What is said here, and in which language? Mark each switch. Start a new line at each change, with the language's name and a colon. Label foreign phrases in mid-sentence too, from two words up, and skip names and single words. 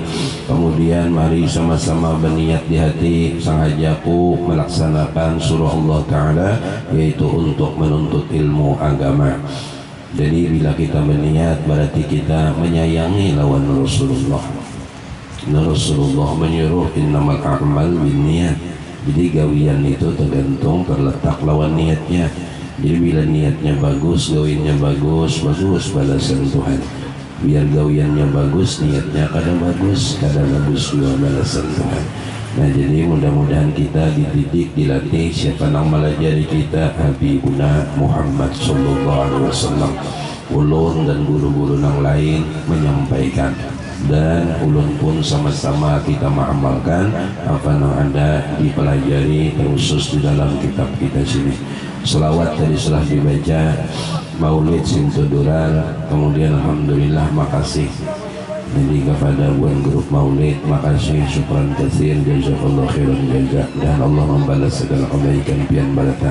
Indonesian: Kemudian mari sama-sama berniat di hati sengajaku melaksanakan surah Allah Ta'ala, yaitu untuk menuntut ilmu agama. Jadi bila kita berniat berarti kita menyayangi lawan Rasulullah. Rasulullah menyuruh
Arabic: innamal a'mal binniyat.
Indonesian: Jadi gawian itu tergantung terletak lawan niatnya. Jadi bila niatnya bagus, gawiannya bagus, bagus balasan Tuhan. Biar gawiannya bagus, niatnya kadang bagus juga balasan Tuhan. Nah jadi mudah-mudahan kita dididik, dilatih, siapa yang melajari kita Habibuna Muhammad
Arabic: sallallahu alaihi wasallam.
Indonesian: Ulun dan guru-guru yang lain menyampaikan, dan ulun pun sama-sama kita mengamalkan apa yang ada dipelajari khusus di dalam kitab kita sini. Selawat tadi telah dibaca, maulid simtuduran, kemudian alhamdulillah makasih jadi kepada buan grup maulid, makasih
Arabic: syukran katsir, jazakallahu khairan jaza,
Indonesian: dan Allah membalas segala kebaikan pian balata.